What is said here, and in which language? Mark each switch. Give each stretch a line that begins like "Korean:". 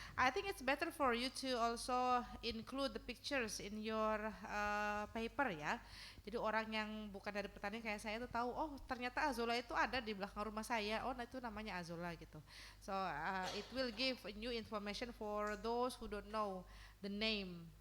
English: I think it's better for you to also include the pictures in your paper
Indonesian: ya. Jadi orang yang bukan dari pertanian kayak saya tuh tahu, oh ternyata Azolla itu ada di belakang rumah saya. Oh, nah itu namanya Azolla gitu.
English: So it will give new information for those who don't know the name.